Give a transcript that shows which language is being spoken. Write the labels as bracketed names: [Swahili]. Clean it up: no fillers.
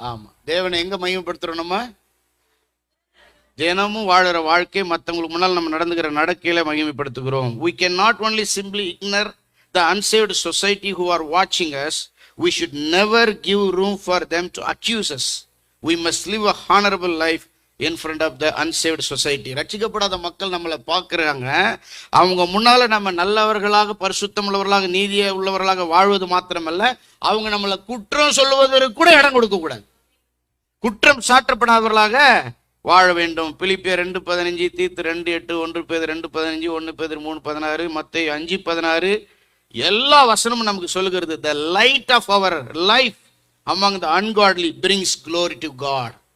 [Tamil] ஆமா, தேவனை எங்க மகிமைப்படுத்துறோம்? நம்ம தினமும் வாழற வாழ்க்கை, மற்றவங்களுக்கு முன்னால் நம்ம நடந்துகிற நடக்கையில மகிமைப்படுத்துகிறோம். [English] We can not only simply ignore the unsaved society who are watching us, we should never give room for them to accuse us. We must live a honorable life in front of the unsaved society. [Tamil] ரட்சிக்கப்படாத மக்கள் நம்மளை பார்க்குறாங்க, அவங்க முன்னால நம்ம நல்லவர்களாக, பரிசுத்தம் உள்ளவர்களாக, நீதிய உள்ளவர்களாக வாழ்வது மாத்திரமல்ல, அவங்க நம்மளை குற்றம் சொல்லுவதற்கு கூட இடம் கொடுக்க கூடாது, குற்றம் சாட்டப்படாதவர்களாக வாழ வேண்டும். [English] பிலிப்பியர் 2:15, தீத்து 2:8, 1 பேதுரு 2:15, 1 பேதுரு 3:16, மத்தேயு 5:16 [Tamil] எல்லா வசனமும் நமக்கு சொல்லுகிறது. [English] The light of our life among the ungodly brings glory to God.